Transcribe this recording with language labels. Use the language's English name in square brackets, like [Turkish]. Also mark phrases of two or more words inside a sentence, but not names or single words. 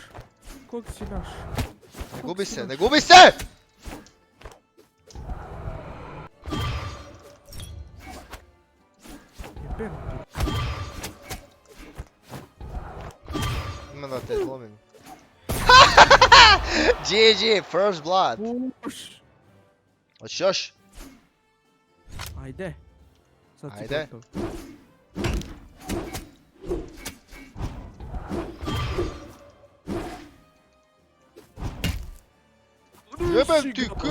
[Serbian] Kog si naš? Ne gubi se, ne gubi se! jebem ti. Ima da te zlomim. [English] GG, first blood. [Serbian] Puš. Hoćeš još? Ajde. Sad si Ajde. gotov. Jebem ti k...